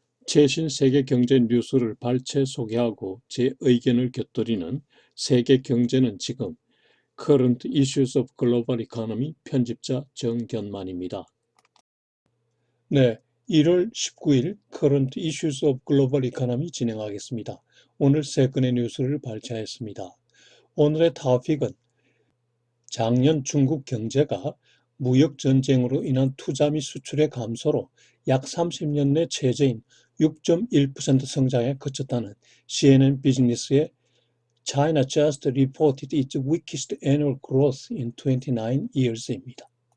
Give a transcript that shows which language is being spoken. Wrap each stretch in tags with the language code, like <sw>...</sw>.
<ko>최신 세계 경제 뉴스를 발췌 소개하고 제 의견을 곁들이는 세계 경제는 지금 Current Issues of Global Economy 편집자 정견만입니다. 네, 1월 19일 Current Issues of Global Economy 진행하겠습니다. 오늘 세 건의 뉴스를 발췌했습니다. 오늘의 토픽은 작년 중국 경제가 무역전쟁으로 인한 투자 및 수출의 감소로 약 30년 내 최저인 6.1% 성장에 그쳤다는 CNN 비즈니스의</ko> <en>China just reported its weakest annual growth in 29 years</en> <ko>입니다.</ko>